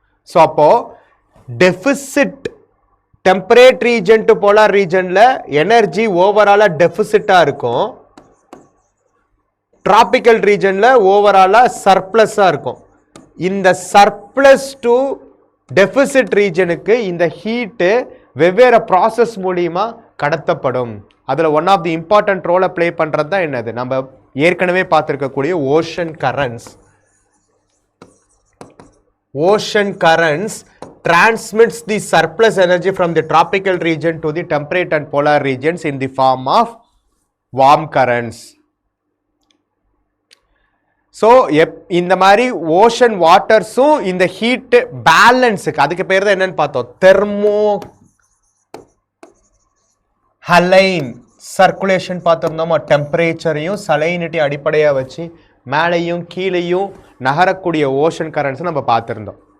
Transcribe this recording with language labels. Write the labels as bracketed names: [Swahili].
[Tamil] So அப்போ deficit temperate region to polar ரீஜன்ல energy ஓவராலா டெஃபிசிட்டா இருக்கும், டிராபிக்கல் ரீஜன்ல ஓவராலா சர்ப்ளஸா இருக்கும். இந்த சர்ப்ளஸ் டு டெஃபிசிட் ரீஜனுக்கு இந்த ஹீட்டு வெவ்வேறு ப்ராசஸ் மூலியமா கடத்தப்படும். அதில் ஒன் ஆஃப் தி இம்பார்ட்டன்ட் ரோலை பிளே பண்ணுறது தான் என்னது, நம்ம ஏற்கனவே பார்த்துருக்கக்கூடிய ocean currents. [English] Ocean currents transmits the surplus energy from the tropical region to the temperate and polar regions in the form of warm currents. [Tamil] So இந்த மாதிரி ஓஷன் வாட்டர்ஸும் இந்த heat பேலன்ஸுக்கு, அதுக்கு பேர் தான் என்னன்னு பார்த்தோம், தெர்மோ ஹலைன் சர்க்குலேஷன் பார்த்துருந்தோமா. டெம்பரேச்சரையும் சலைனிட்டி அடிப்படையாக வச்சு மேலேயும் கீழேயும் நகரக்கூடிய ஓஷன் கரண்ட்ஸ் நம்ம பார்த்துருந்தோம்.